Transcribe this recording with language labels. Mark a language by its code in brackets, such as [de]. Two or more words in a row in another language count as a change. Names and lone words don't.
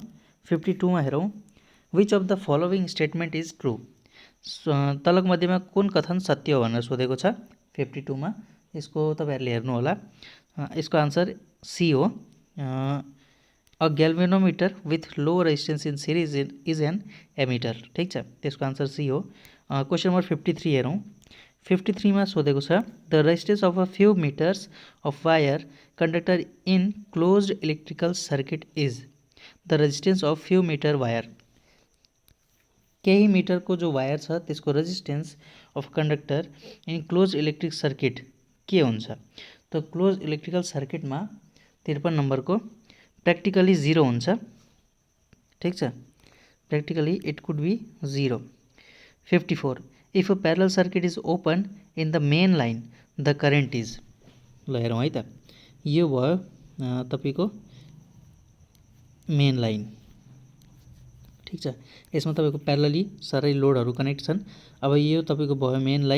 [en] 52 [ne] मा हेरौँ [en] which of the following statement is true. [ne] तलक मध्येमा कुन कथन सत्य हो भनेर सोधेको छ 52 मा। यसको तपाईहरुले हेर्नु होला। यसको आन्सर सी हो। [en] a galvanometer with low resistance in series is an ammeter. [ne] ठीक छ। त्यसको आन्सर सी हो। [en] question number 53 [ne] हेरौँ। 53 मा सोधेको छ [en] the resistance of a few meters of wire conductor in closed electrical circuit is. the resistance of few meter wire [ne] केही मिटरको जो वायर छ त्यसको [en] resistance of conductor in close electric circuit [ne] के हुन्छ। त [en] close electrical circuitमा [ne] 53 नम्बरको प्र्याक्टिकली 0 हुन्छ। ठीक छ। [en] practically it could be 0. 54 if a parallel circuit is open in the main line the current is. [ne] ल हेरौँ है त। यो भयो तपाईको [en] main line. [ne] ठीक छ। यसमा तपाईको प्यारलली सारै लोडहरु कनेक्ट छन्। अब यो तपाईको भयो [en] main line.